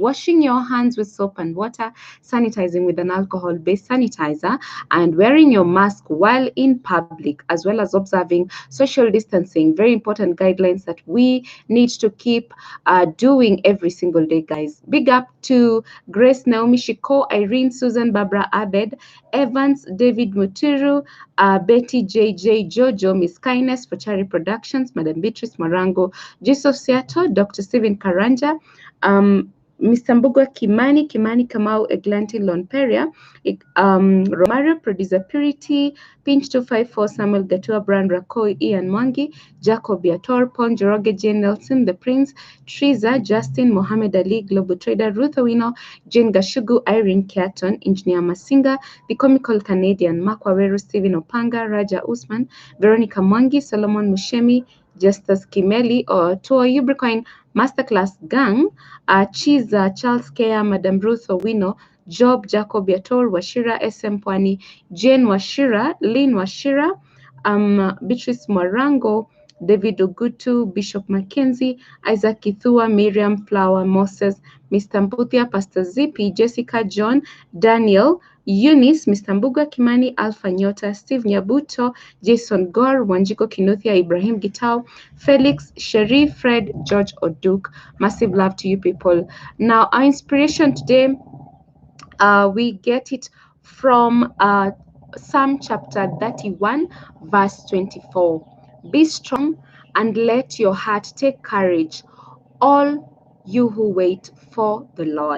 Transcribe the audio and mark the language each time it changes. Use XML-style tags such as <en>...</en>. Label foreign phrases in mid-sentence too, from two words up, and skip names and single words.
<en>Washing your hands with soap and water, sanitizing with an alcohol-based sanitizer, and wearing your mask while in public, as well as observing social distancing. Very important guidelines that we need to keep doing every single day, guys. Big up to Grace, Naomi Shiko, Irene, Susan, Barbara Abed, Evans, David Muturu, Betty JJ Jojo, Miss Kindness, Fachari Productions, Madam Beatrice Marango, Jesus Seattle, Dr. Stephen Karanja, Mr. Mbugwa Kimani Kamau, Eglanti Lonperia, Romario, Producer Purity, Pinch 254, Samuel Gatua, Brand Rakoi, Ian Mwangi, Jacob Yator, Pon Joroge, Jane Nelson, The Prince, Triza, Justin, Mohammed Ali, Global Trader, Ruth Owino, Jane Gashugu, Irene Keaton, Engineer Masinga, the comical Canadian, Mark Waweru, Stephen Opanga, Raja Usman, Veronica Mwangi, Solomon Mushemi, Justus Kimeli, or to our Ubricoin Masterclass gang, Chiza, Charles Kea, Madam Ruth Owino, Job, Jacob Yator, Washira, SM Pwani, Jane Washira, Lynn Washira, Beatrice Morango, David Ogutu, Bishop Mackenzie, Isaac Kithua, Miriam Flower, Moses, Mr. Mbuthia, Pastor Zippy, Jessica John, Daniel, Eunice, Mr. Mbuga Kimani, Alpha Nyota, Steve Nyabuto, Jason Gore, Wanjiko Kinuthia, Ibrahim Gitao, Felix, Sherry, Fred, George Oduk. Massive love to you people. Now, our inspiration today, we get it from Psalm chapter 31, verse 24. Be strong and let your heart take courage, all you who wait for the Lord.</en>